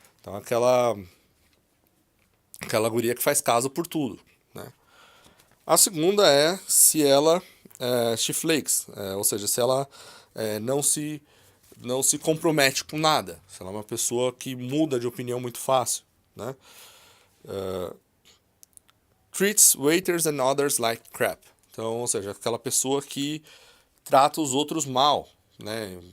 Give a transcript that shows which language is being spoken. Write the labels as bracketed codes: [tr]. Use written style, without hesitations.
[pt] Então aquela guria que faz caso por tudo, né? A segunda é se ela [en] she flakes, [pt] ou seja, se ela não se compromete com nada, se ela é uma pessoa que muda de opinião muito fácil, né? [en] Treats waiters and others like crap. [pt] Então, ou seja, aquela pessoa que trata os outros mal, né?